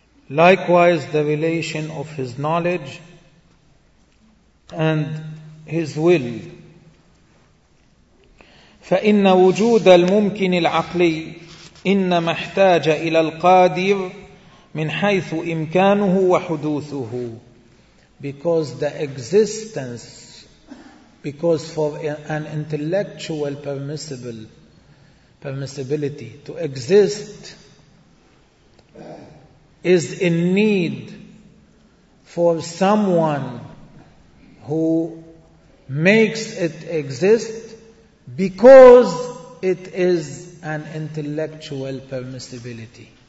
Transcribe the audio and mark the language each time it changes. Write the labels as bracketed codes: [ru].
[en] Likewise, the relation of his knowledge and his will. [ar] فإن وجود الممكن العقلي إنما احتاج إلى القادر من حيث إمكانه وحدوثه. [en] Because the existence, because for an intellectual permissibility to exist is in need for someone who makes it exist because it is an intellectual permissibility.